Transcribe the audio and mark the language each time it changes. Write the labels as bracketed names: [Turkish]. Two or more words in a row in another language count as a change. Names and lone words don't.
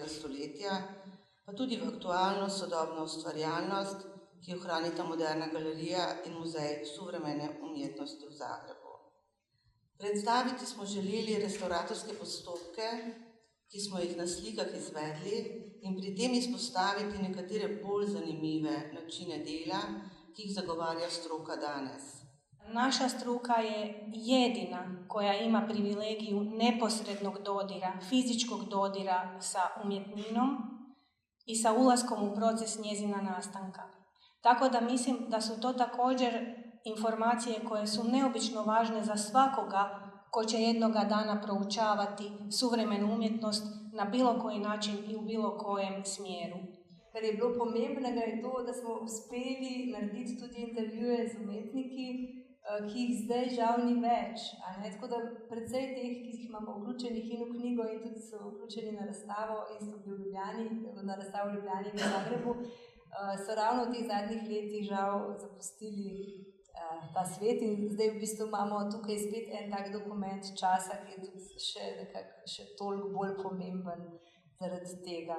[Slovenian] stoletja, pa tudi v aktualno sodobno ustvarjalnost, ki jo hranita Moderna galerija in Muzej suvremene umetnosti v Zagrebu. Predstaviti smo želeli restauratorske postopke, ki smo jih na slikah izvedli, in pri tem izpostaviti nekatere bolj zanimive načine dela, ki jih zagovarja stroka danes. [Croatian] Naša struka je jedina koja ima privilegiju neposrednog dodira, fizičkog dodira sa umjetninom i sa ulaskom u proces njezina nastanka. Tako da mislim da su to također informacije koje su neobično važne za svakoga ko će jednoga dana proučavati suvremenu umjetnost na bilo koji način i u bilo kojem smjeru. [Slovenian] Kar je bilo pomembnega je to, da smo uspeli narediti tudi intervjuje z umetniki, ki jih zdaj žal ni več. Tako da precej teh, ki jih imamo vključenih in v knjigo in tudi so vključeni na razstavo in so bili v Ljubljani, na razstavo v Ljubljani in v Zagrebu, so ravno v teh zadnjih letih žal zapustili ta svet in zdaj v bistvu imamo tukaj spet en tak dokument časa, ki je tudi še toliko bolj pomemben zaradi tega.